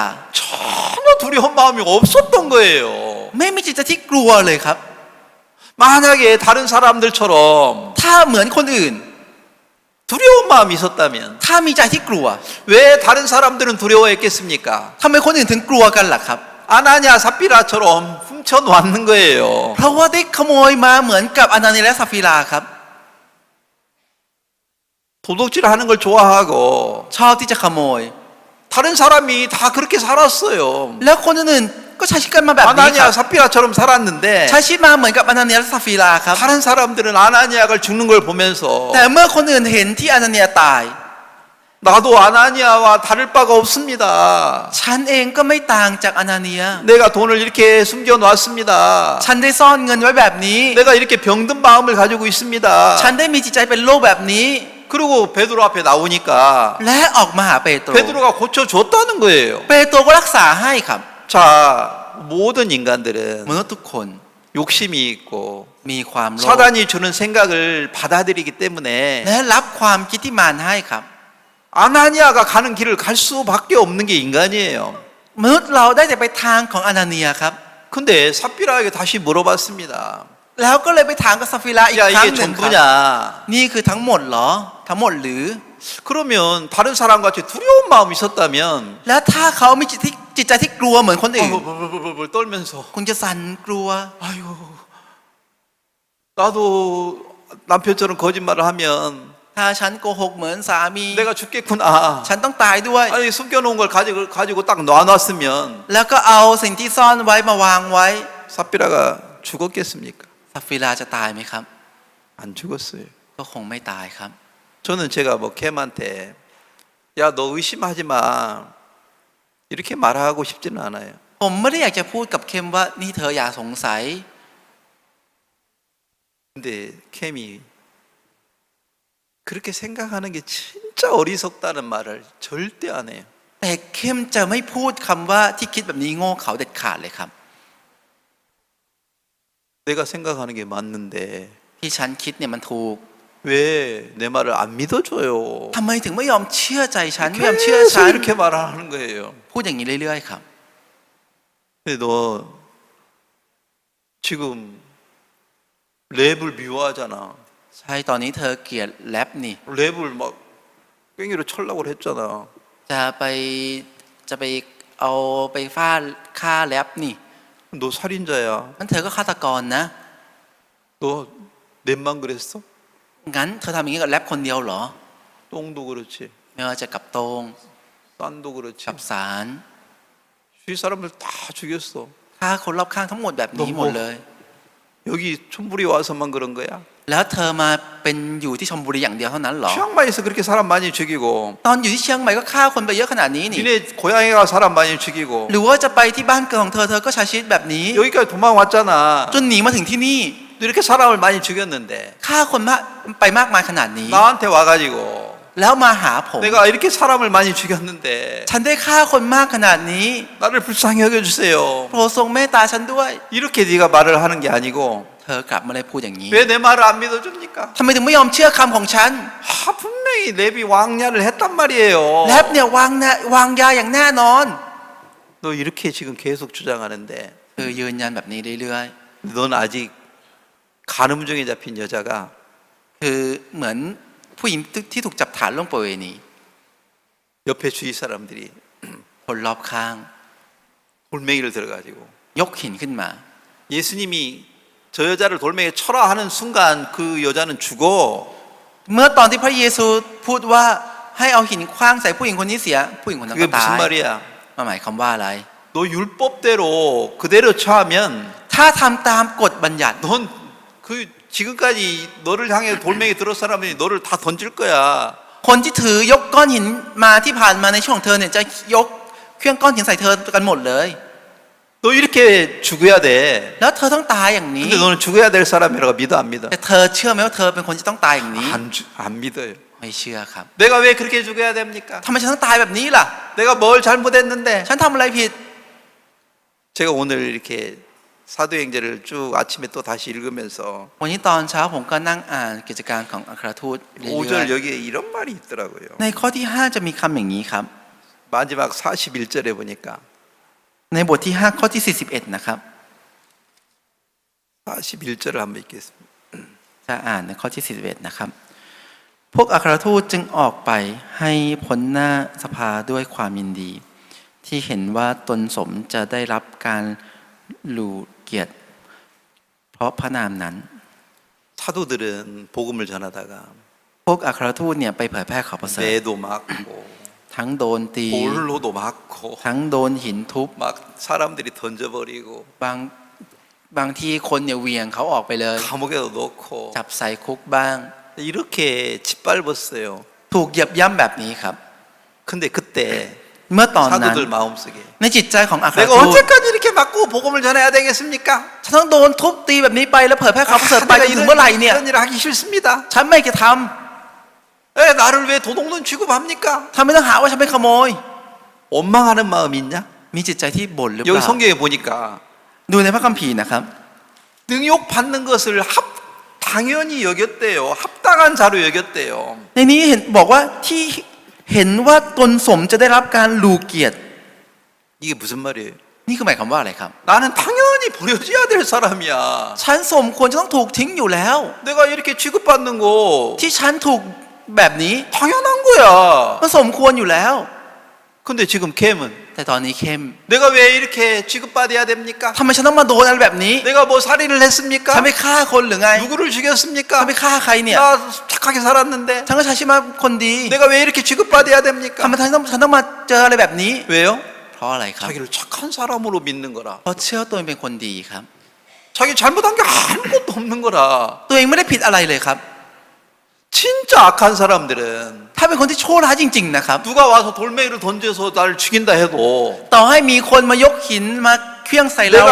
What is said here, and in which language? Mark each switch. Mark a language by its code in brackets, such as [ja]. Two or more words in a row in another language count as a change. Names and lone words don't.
[ko] 전혀 두려운 마음이 없었던 거예요. [th] ไม่มีจิตใจที่กลัวเลยครับ [ko] 만약에 다른 사람들처럼 [th] ถ้าเหมือนคนอื่น [ko] 두려운 마음이 있었다면 [th] ถ้ามีใจที่กลัว [ko] 왜 다른 사람들은 두려워했겠습니까? [th] ทำไมคนอื่นถึงกลัวกันล่ะครับ [ko] 아나니아 삽비라처럼 훔쳐놓는 거예요. [th] เพราะว่าได้ขโมยมาเหมือนกับอนาเนียและซาฟิราครับ [ko] 도둑질하는 걸 좋아하고 [th] ชอบที่จะขโมย [ko] 다른 사람이 다 그렇게 살았어요. [th] แล้วคนอื่นๆก็ใช้ชีวิตกันมาแบบนี้ค [ko] 아나니아 [th] รับ [ko] 삽비라처럼 살았는데 [th] ใช้ชีวิตมาเหมือนกับอนาเนียและซาฟิราครับ [ko] 다른 사람들은 아나니아가 죽는 걸 보면서 [th] แต่เมื่อคนอื่นเห็นที่อนาเนียตาย [ko] 나도 아나니아와 다를 바가 없습니다. [th] ฉันเองก็ไม่ต่างจากอนาเนีย [ko] 내가 돈을 이렇게 숨겨놨습니다. [th] ฉันได้ซ่อนเงินไว้แบบนี้ [ko] 내가 이렇게 병든 마음을 가지고 있습니다. [th] ฉันได้มีจิตใจเป็นโรคแบบนี้ [ko] 그리고 베드로 앞에 나오니까 [th] และออกมาหาเปโตร [ko] 베드로가 고쳐줬다는 거예요. [th] เปโตรก็รักษาให้ครับ [ko] 자, 모든 인간들은 [th] มนุษย์ทุกคน [ko] 욕심이 있고 [th] มีความโลภ [ko] 사단이 주는 생각을 받아들이기 때문에 [th] และรับความคิดที่มารให้ครับ [ko] 아나니아가 가는 길을 갈 수밖에 없는 게 인간이에요. [th] มนุษย์เราได้แต่ไปทางของอนาเนียครับ [ko] 근데 삽비라에게 다시 물어봤습니다. [th] แล้วก็เลยไปถามกับซาฟิราอีก [ko] 야 [th] ครั้ง [ko] 이게 [th] หนึ่งครับ [ko] 전부냐? [th] นี่คือทั้งหมดเหรอทั้งหมดหรือ [ko] 그러면 다른 사람과 같이 두려운 마음이 있었다면 [th] แล้วถ้าเขามีจิตใจที่กลัวเหมือนคนอื่น [ko] 벌벌벌벌 떨면서 [th] คงจะสั่นกลัว [ko] 아유 나도 남편처럼 거짓말을 하면 [th] ถ้าฉันโกหกเหมือนสามี [ko] 내가 죽겠구나. [th] ฉันต้องตายด้วย [ko] 아니 숨겨놓은 걸 가지고 딱 놔놨으면 [th] แล้วก็เอาสิ่งที่ซ่อนไว้มาวางไว้ [ko] 삽비라가 죽었겠습니까? [th] ซาฟิราจะตายไหมครับ [ko] 안 죽었어요. [th] ก็คงไม่ตายครับ [ko] 저는 제가 뭐 캠한테 야 너 의심하지 마 이렇게 말하고 싶지는 않아요. [th] ผมไม่ได้อยากจะพูดกับเคมว่านี่เธออย่าสงสัย [ko] 근데 캠이 그렇게 생각하는 게 진짜 어리석다는 말을 절대 안 해요. [th] แต่เข้มจะไม่พูดคำว่าที่คิดแบบนี้โง่เขาเด็ดขาดเลยครับ [ko] 내가 생각하는 게 맞는데 [th] ที่ฉันคิดเนี่ยมันถูก [ko] 왜 내 말을 안 믿어줘요? [th] ทำไมถึงไม่ยอมเชื่อใจฉันไม่ยอมเชื่อ [ko] 계속 [th] ฉัน [ko] 이렇게 말하는 거예요. [th] พูดอย่างนี้เรื่อยๆครับ [ko] 근데 너 지금 랩을 미워하잖아. [th] ใช่ตอนนี้เธอเกลียดแรปนี่ [ko] 랩을 막 꽹이로 쳐려고 했잖아. [th] จะไปเอาไปฟาดฆ่าแรปนี่ [ko] 너 살인자야. [th] งั้นเธอก็ฆาตกรนะ [ko] 너 랩만 그랬어? [th] งั้นเธอทำอย่างนี้กับแรปคนเดียวเหรอ [ko] 똥도 그렇지. [th] ไม่ว่าจะกับโตง [ko] 싼도 그렇지. [th] กับสาร [ko] 주위 사람들 다 죽였어. [th] ฆ่าคนรอบข้างทั้งหมดแบบนี้หมดเลย [ko] 여기 촌부리 와서만 그런 거야? [th] แล้วเธอมาเป็นอยู่ที่ชลบุรีอย่างเดียวเท่านั้นเหรอ [ko] 치앙마이에서 그렇게 사람 많이 죽이고 [th] ตอนอยู่ที่เชียงใหม่ก็ฆ่าคนไปเยอะขนาดนี้นี่ [ko] 니네 고향에 가 사람 많이 죽이고 [th] หรือว่าจะไปที่บ้านเกิดของเธอก็ใช้ชีวิตแบบนี้ [ko] 여기까지 도망왔잖아. [th] จนหนีมาถึงที่นี่ [ko] 이렇게 사람을 많이 죽였는데 [th] ฆ่าคนมากไปมากมายขนาดนี้ [ko] 나한테 와가지고 [th] แล้วมาหาผม [ko] 내가 이렇게 사람을 많이 죽였는데 [th] ฉันได้ฆ่าคนมากขนาดนี้ [ko] 나를 불쌍히 여겨주세요. [th] โปรดทรงเมตตาฉันด้วย [ko] 이렇게 네가 말을 하는 게 아니고 [th] เธอกลับมาเลยพูดอย่างนี้ [ko] 왜 내 말을 안 믿어줍니까? [th] ทำไมถึงไม่ยอมเชื่อคำของฉัน [ko] 분명히 랩이 왕냐를 했단 말이에요. [th] แรปเนี่ยวางยาอย่างแน่นอน [ko] 너 이렇게 지금 계속 주장하는데 [th] เธอยืนยันแบบนี้เรื่อย [ko] 넌 아직 간음증에 잡힌 여자가 [th] ๆคือเหมือนผู้หญิงที่ถูกจับฐานล่วงประเวณี [ko] 옆에 주위 사람들이 [th] คนรอบข้าง [ko] 돌멩이를 들어가지고 [th] ยกหินขึ้นมา [ko] 예수님이 저 여자를 돌멩이에 쳐라 하는 순간 그 여자는 죽어. [th] เมื่อตอนที่พระเยซูพูดว่าให้เอาหินคว้างใส่ผู้หญิงคนนี้เสียผู้หญิงคนนั้น [ko] 그게 [th] ก็ตา [ko] 무슨 [th] ย [ko] 말이야? [th] มาหมายความว่าอะไร [ko] 너 율법대로 그대로 처하면 [th] ถ้าทำตามกฎบัญญัติ [ko] 넌 그 지금까지 너를 향해 돌멩이 들어 사람이 너를 다 던질 거야. [th] คนที่ถือยกก้อนหินมาที่ผ่านมาในช่วงของเธอเนี่ยจะยกเครื่องก้อนหินใส่เธอกันหมดเลย [ko] 너 이렇게 죽어야 돼. [th] แล้วเธอต้องตายอย่างนี้ [ko] 근데 너는 죽어야 될 사람이라고 믿어 안 믿어? [th] แต่เธอเชื่อไหมว่าเธอเป็นคนที่ต้องตายอย่างนี้ [ko] 안 믿어요. [th] ไม่เชื่อครับ [ko] 내가 왜 그렇게 죽어야 됩니까? [th] ทำไมฉันต้องตายแบบนี้ล่ะ [ko] 내가 뭘 잘못했는데? [th] ฉันทำอะไรผิด [ko] 제가 오늘 이렇게 사도행전을 쭉 아침에 또 다시 읽으면서 [th] วันนี้ตอนเช้าผมก็นั่งอ่านกิจการของอัครทูตเรื่อย [ko] 5절 여기에 이런 말이 있더라고요. [th] ๆในข้อที่ 5 จะมีคำอย่างนี้ครับ [ko] 마지막 41절에 보니까 [th] ในบทที่ 5 ข้อที่ 41 นะครับ [ko] 41절을 한번 읽겠습니다. [th] จะอ่านในข้อที่ 41 นะครับ พวกอัครทูตจึงออกไปให้พ้นหน้าสภาด้วยความยินดี ที่เห็นว่าตนสมจะได้รับการหลู่เกียรติเพราะพระนามนั้น [ko] 사도들은 복음을 전하다가 [th] พวกอัครทูตเนี่ยไปเผยแพร่ข่าวประเสริฐ [ko] 매도 맞고 [th] ทั้งโดนตี [ko] 돌로도 맞고 [th] ทั้งโดนหินทุบ [ko] 막 사람들이 던져버리고 [th] บางทีคนเนี่ยเหวี่ยงเขาออกไปเลย [ko] 감옥에도 넣고 [th] จับใส่คุกบ้าง [ko] 이렇게 짓밟았어요. [th] ถูกเหยียบย่ำแบบนี้ครับ [ko] 근데 그때 [th] เมื่อตอนนั้น [ko] 사도들 마음속에 [th] ในจิตใจของอัคร [ko] 내가 [th] ทูต [ko] 언제까지 이렇게 맞고 복음을 전해야 되겠습니까? [th] ฉันต้องโดนทุบตีแบบนี้ไปแล้วเผยแพร่ข่าวประเสริฐไปจนถึงเมื่อไหร่เนี่ย [ko] 이런 일을 하기 싫습니다. [th] ฉันไม่จะท [ko] 왜 나를 왜 도둑놈 취급합니까? [th] ำทำไมต้องหาว่าฉันเป็นขโมย [ko] 원망하는 마음이 있냐? [th] มีจิตใจที่บ่นหรือเป [ko] 여기 [th] ล่า [ko] 성경에 보니까 [th] ดูในพระคัมภีร์นะครับ [ko] 능욕받는 것을 당연히 여겼대요. 합당한 자로 여겼대요. [th] ในนี้เห็นบอกว่าที่เห็นว่าตนสมจะได้รับการหลู่เกียรติ [ko] 이게 무슨 말이에요? [th] นี่คือหมายความว่าอะไรครับ [ko] 나는 당연히 버려져야 될 사람이야. [th] ฉันสมควรจะต้องถูกทิ้งอยู่แล้ว [ko] 내가 이렇게 취급받는 거 [th] ที่ฉันถูกแบบนี้ [ko] 당연한 거야. [th] มันสมควรอยู่แล้ว [ko] 근데 지금 캠은 [th] แต่ตอนนี้เข้ม [ko] 내가 왜 이렇게 취급받아야 됩니까? [th] ทำไมฉันต้องมาโดนอะไรแบบนี้ [ko] 내가 뭐 살인을 [th] ฉัน [ko] 했습니까? [th] ไปฆ่าคนหรือไง [ko] 누구를 [th] ฉัน [ko] 죽였습니까? [th] ไปฆ่าใครเนี่ย [ko] 나 착하게 살았는데 [th] ฉันก็ใช้ชีวิตมาคนดี [ko] 내가 왜 이렇게 취급받아야 [th] ทำ [ko] 됩니까? [th] ไมฉันต้องมาเจออะไรแบบนี้ [ko] 왜요? [th] เพราะอะไรครับ [ko] 자기를 착한 사람으로 믿는 거라. [th] เพราะเชื่อตัวเองเป็นคนดีครับ [ko] 자기 잘못한 게 아무것도 없는 거라. [th] ตัวเองไม่ได้ผิดอะไรเลยครับ [ko] 진짜 악한 사람들은 [th] ถ้าเป็นคนที่ชั่วร้ายจริงๆนะครับ [ko] 누가 와서 돌멩이를 던져서 날 죽인다 해도 [th] ต่อให้มีคนมายกหินมาเคลื่องใส่เราและ